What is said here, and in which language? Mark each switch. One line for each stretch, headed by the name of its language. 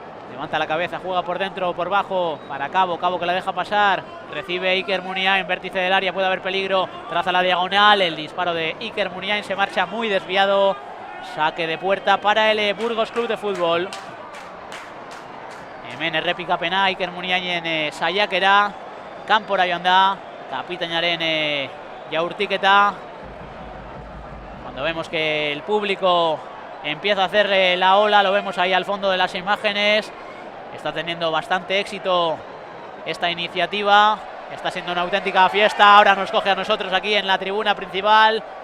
Spanish: Levanta la cabeza, juega por dentro o por bajo para Cabo, Cabo que la deja pasar. Recibe Iker Muniain, vértice del área, puede haber peligro. Traza la diagonal, el disparo de Iker Muniain se marcha muy desviado. Saque de puerta para el Burgos Club de Fútbol.
Basque: Hemen errepikapena Iker Muniainen saiakera. Kanpora joan da, kapitainaren jaurtiketa.
Spanish: Cuando vemos que el público empieza a hacerle la ola, lo vemos ahí al fondo de las imágenes. Está teniendo bastante éxito esta iniciativa. Está siendo una auténtica fiesta. Ahora nos coge a nosotros aquí en la tribuna principal.